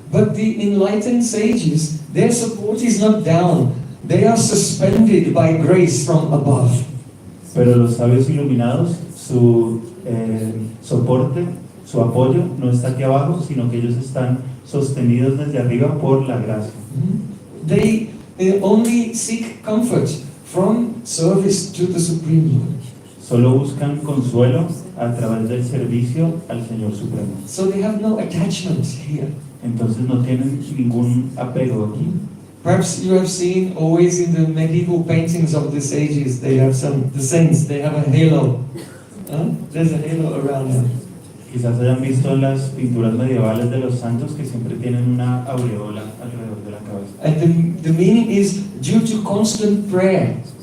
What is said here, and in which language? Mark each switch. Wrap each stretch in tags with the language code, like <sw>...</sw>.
<en>But the enlightened sages, their support is not down. They are suspended by grace from above.</en> <es>Pero los sabios iluminados, su soporte, su apoyo no está aquí abajo, sino que ellos están sostenidos desde arriba por la gracia.</es> <en>They only seek comfort from service to the Supreme Lord.</en> <es>Solo buscan consuelo a través del servicio al Señor Supremo.</es> <en>So they have no attachment here.</en> <es>Entonces no tienen ningún apego aquí.</es> <en>Perhaps you have seen always in the medieval paintings of the sages, they have the saints, they have a halo. There's a halo around them.</en> <es>Quizás hayan visto en las pinturas medievales de los santos que siempre tienen una aureola alrededor de la cabeza.</es> <en>And the meaning is due to constant prayer.</en>